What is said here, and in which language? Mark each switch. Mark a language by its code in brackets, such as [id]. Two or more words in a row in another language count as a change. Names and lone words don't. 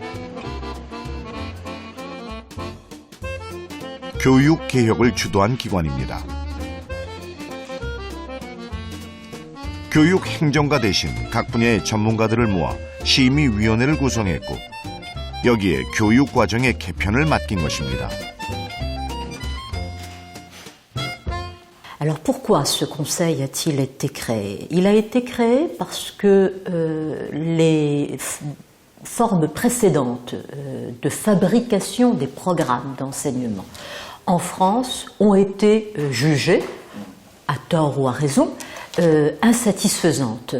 [ko] 교육 개혁을 주도한 기관입니다. 교육 행정가 대신 각 분야의 전문가들을 모아 심의위원회를 구성했고 여기에 교육과정의 개편을 맡긴 것입니다. [fr] Alors pourquoi ce conseil a-t-il été créé? Il a été créé parce que les formes précédentes de fabrication des programmes d'enseignement en France ont été jugées, à tort ou à raison, insatisfaisantes.